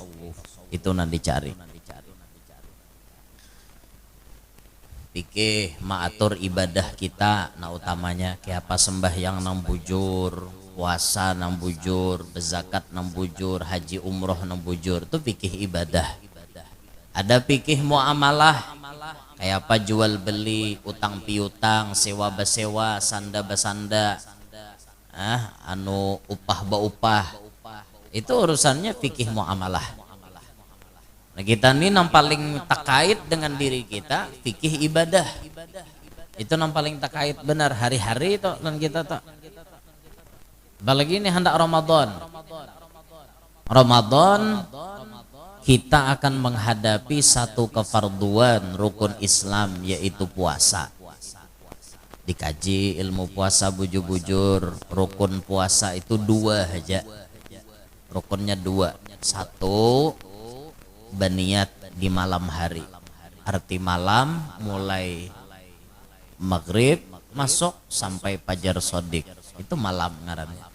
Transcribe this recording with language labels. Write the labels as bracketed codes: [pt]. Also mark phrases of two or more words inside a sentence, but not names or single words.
[bjn] Itu nang dicari. Fikih maatur ibadah kita, nah utamanya kayak apa, sembahyang nang bujur, puasa nang bujur, bezakat nang bujur, haji umroh nang bujur, itu fikih ibadah. Ada fikih muamalah, kayak apa jual beli, utang piutang, sewa besewa, sanda besanda, upah baupah, itu urusannya fikih muamalah. [id] Nah, kita ini yang paling terkait dengan diri kita fikih ibadah. Itu yang paling terkait benar hari-hari itu dan kita tak. [bjn] Apalagi ini hendak Ramadan. [id] Ramadan kita akan menghadapi satu kefarduan rukun Islam, yaitu puasa. [bjn] Dikaji ilmu puasa bujur-bujur, rukun puasa itu dua aja. [id] Rukunnya dua. [bjn] Satu, baniat di malam hari, arti malam mulai maghrib masuk sampai fajar sodik, itu malam ngarannya.